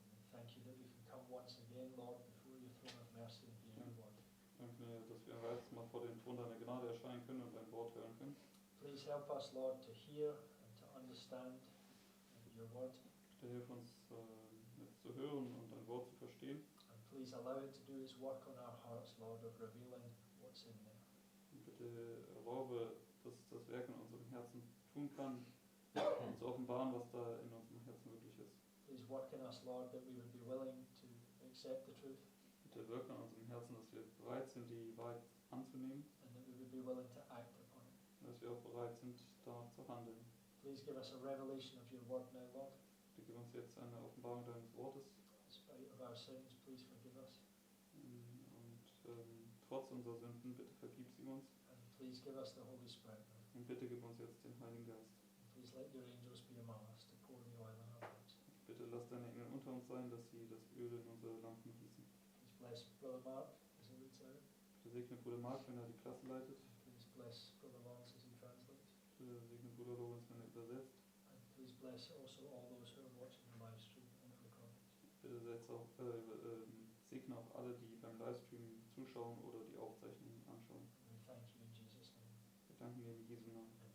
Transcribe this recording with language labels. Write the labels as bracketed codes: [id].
[en] We thank you that we can come once again, Lord, before your throne of mercy and hear your word. [de] Danke dir, dass wir ein weiteres Mal vor den Thron deiner Gnade erscheinen können und dein Wort hören können. [en] Please help us, Lord, to hear and to understand your word. [de] Bitte hilf uns, jetzt zu hören und dein Wort zu verstehen. [en] And please allow it to do its work on our hearts, Lord, of revealing what's in there. [de] Und bitte erlaube, dass es das Werk in unserem Herzen tun kann, und zu offenbaren, was da in unserem Herzen wirklich ist. [en] Please work in us, Lord, that we would be willing to accept the truth. [de] Bitte wirke an unserem Herzen, dass wir bereit sind, die Wahrheit anzunehmen, [en] And that we would be willing to act upon it. [de] und dass wir auch bereit sind, danach zu handeln. [en] Please give us a revelation of your word now, Lord. [de] Bitte gib uns jetzt eine Offenbarung deines Wortes. [en] In spite of our sins, please forgive us. [de] Und trotz unserer Sünden, bitte vergib sie uns. [en] And please give us the Holy Spirit. [de] Und bitte gib uns jetzt den Heiligen Geist. [en] Please let your angels be among us to pour the oil on our heads. [de] Bitte lass deine Engel unter uns sein, dass sie das Öl in unsere Lampen gießen. [en] Please bless Brother Mark as he leads out. [de] Bitte segne Bruder Mark, wenn er die Klasse leitet. [en] Please bless Brother Lawrence as he translates. [de] Bitte segne Bruder Lorenz, wenn er übersetzt. [en] And please bless also all those who are watching the live stream and recordings. [de] Bitte segne auch alle, die beim Livestream zuschauen oder die Aufzeichnungen anschauen. [en] And we thank you in Jesus' name. [de] Wir danken dir in Jesu Namen.